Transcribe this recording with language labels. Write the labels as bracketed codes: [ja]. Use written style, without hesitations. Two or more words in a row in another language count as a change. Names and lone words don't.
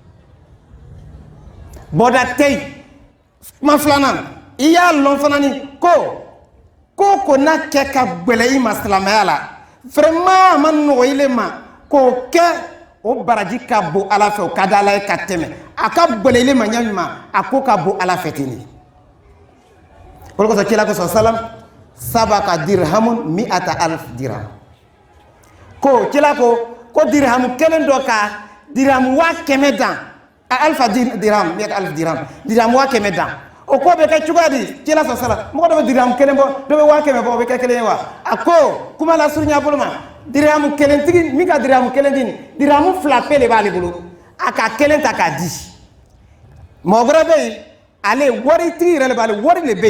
[bm] bɔda tɛ yen kuma filanan i y'a lɔn fana ni ko n'a kɛ ka gbɛlɛ i ma silamɛya la vraiment a ma nɔgɔ ile ma k'o kɛ o baraji ka bon Ala fɛ o ka di Ala ye ka tɛmɛ a ka gbɛlɛ ile ma ɲa min ma a ko ka bon Ala fɛ ten de o de kosɔn kira kosɔn salam [ar] سبق درهم مائة ألف درهم [bm] ko kira ko dirham kelen dɔ ka dirham 100,000 dan [ar] ألف درهم مائة ألف درهم [bm] dirham 100,000 dan o ko bɛ kɛ cogoya di kira sɔn sala mɔgɔ dɔ bɛ dirham kelen bɔ dɔ bɛ 100,000 bɔ o bɛ kɛ kelen ye wa a ko kuma la surunya bolo ma dirham kelen tigi min ka dirham kelen di dirham 2 pe de b'ale bolo a ka kelen ta k'a di mɔgɔ wɛrɛ bɛ yen ale wari tigi yɛrɛ de b'ale wari de bɛ